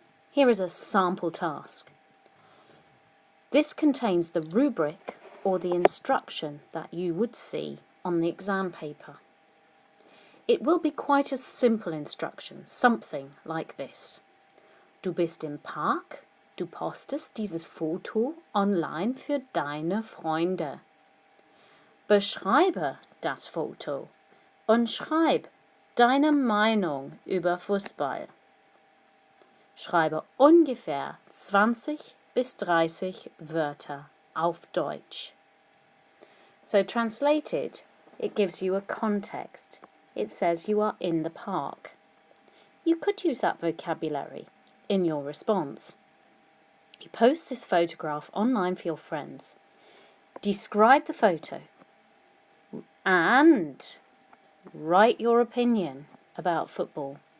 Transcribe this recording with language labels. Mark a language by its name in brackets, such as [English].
[English] Here is a sample task. This contains the rubric or the instruction that you would see on the exam paper. It will be quite a simple instruction, something like this. [German] Du bist im Park, du postest dieses Foto online für deine Freunde. Beschreibe das Foto und schreib deine Meinung über Fußball. Schreibe ungefähr 20 bis 30 Wörter auf Deutsch. [English] So translated, it gives you a context. It says you are in the park. You could use that vocabulary in your response. You post this photograph online for your friends. Describe the photo and write your opinion about football.